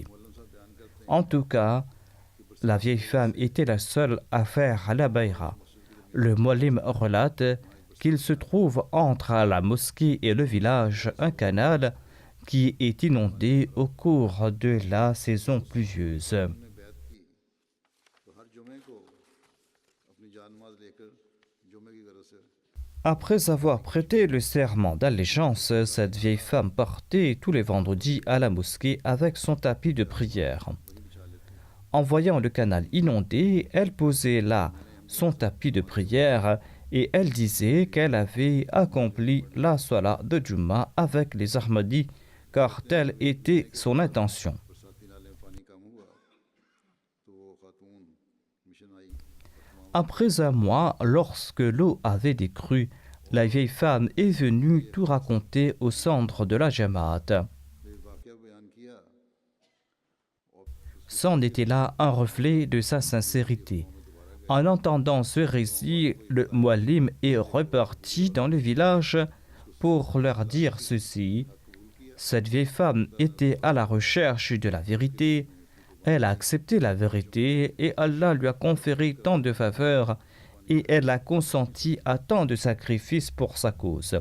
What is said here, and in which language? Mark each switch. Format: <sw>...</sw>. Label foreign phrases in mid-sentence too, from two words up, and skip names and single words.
<fr>En tout cas, la vieille femme était la seule à faire la baïra. Le muallim relate qu'il se trouve entre la mosquée et le village un canal qui est inondé au cours de la saison pluvieuse.</fr> <ur>نے بیعت کی تو ہر جمعے کو اپنی جان نماز لے کر جمعے کی غرض سے</ur> <fr>Après avoir prêté le serment d'allégeance, cette vieille femme partait tous les vendredis à la mosquée avec son tapis de prière. En voyant le canal inondé, elle posait là son tapis de prière et elle disait qu'elle avait accompli la salat de Jumma avec les Ahmadis, car telle était son intention.</fr> <ur>برساتی نالے میں پانی کم ہوا تو وہ خاتون مشن آئی.</ur> <fr>Après un mois, lorsque l'eau avait décru, la vieille femme est venue tout raconter au centre de la Jamaat.</fr> <ur>وہ واقعہ بیان کیا.</ur> <fr>C'en était là un reflet de sa sincérité. En entendant ce récit, le muallim est reparti dans le village pour leur dire ceci: cette vieille femme était à la recherche de la vérité, elle a accepté la vérité et Allah lui a conféré tant de faveurs et elle a consenti à tant de sacrifices pour sa cause.</fr>